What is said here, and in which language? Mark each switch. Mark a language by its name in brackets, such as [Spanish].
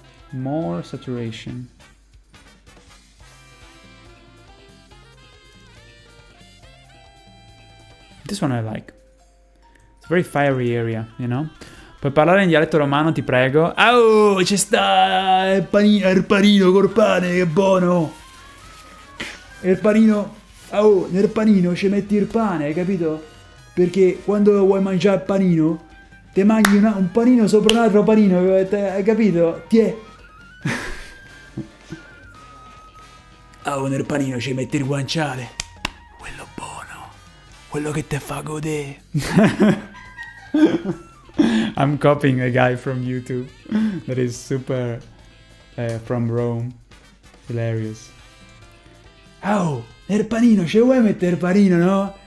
[English] More saturation. This one I like. It's a very fiery area, you know? [Italian] Puoi parlare in dialetto romano, ti prego? Oh, ci sta il panino col pane, che buono! E il panino... Oh, nel panino ci metti il pane, hai capito? Perché quando vuoi mangiare il panino, ti mangi un panino sopra un altro panino, hai capito? Tiè! Oh, nel panino ci metti il guanciale. Quello buono. Quello che te fa godere. [English] I'm copying a guy from YouTube that is super from Rome. Hilarious. [Italian] Oh, nel panino ci vuoi mettere il panino, no?